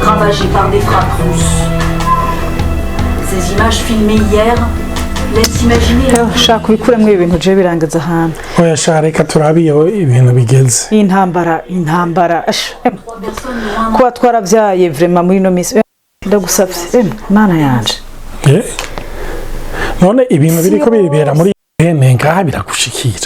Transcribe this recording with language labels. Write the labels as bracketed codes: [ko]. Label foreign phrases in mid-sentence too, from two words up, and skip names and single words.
[fr] ravagée par des frappes russes. Ces images filmées hier laissent imaginer... [rn] shaka ubikuremo ibintu je birangaza ahantu. Oya sha reka turabiyo ibintu bigeze. Intambara. Kuba twaravyaye vraiment muri no misi. Ndagusavye. Mana yanje. None ibintu biriko bibera muri Ukraine ngaha biragushikira.